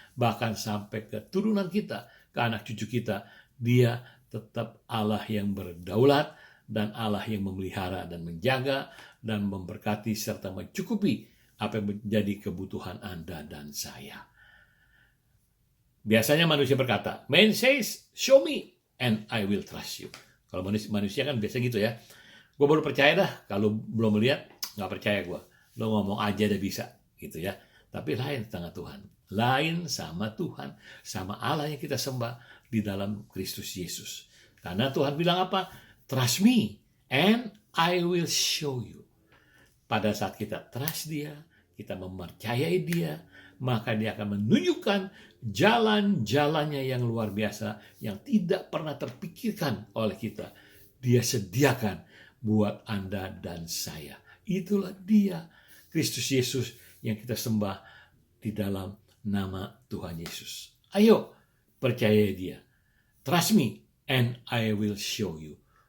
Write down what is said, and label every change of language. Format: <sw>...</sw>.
<id>Bahkan sampai ke turunan kita, ke anak cucu kita, Dia tetap Allah yang berdaulat dan Allah yang memelihara dan menjaga dan memberkati serta mencukupi apa yang menjadi kebutuhan Anda dan saya. Biasanya manusia berkata,</id> <en>man says, show me and I will trust you.</en> <id>Kalau manusia kan biasa gitu ya. Gue baru percaya dah, kalau belum melihat, nggak percaya gue. Lo ngomong aja udah bisa, gitu ya. Tapi lain tengah Tuhan. Lain sama Tuhan, sama Allah yang kita sembah di dalam Kristus Yesus. Karena Tuhan bilang apa?</id> <en>Trust me and I will show you.</en> <id>Pada saat kita trust Dia, kita mempercayai Dia, maka Dia akan menunjukkan jalan-jalannya yang luar biasa yang tidak pernah terpikirkan oleh kita. Dia sediakan buat Anda dan saya. Itulah Dia, Kristus Yesus yang kita sembah di dalam nama Tuhan Yesus. Ayo, percayai Dia.</id> <en>Trust me and I will show you.</en>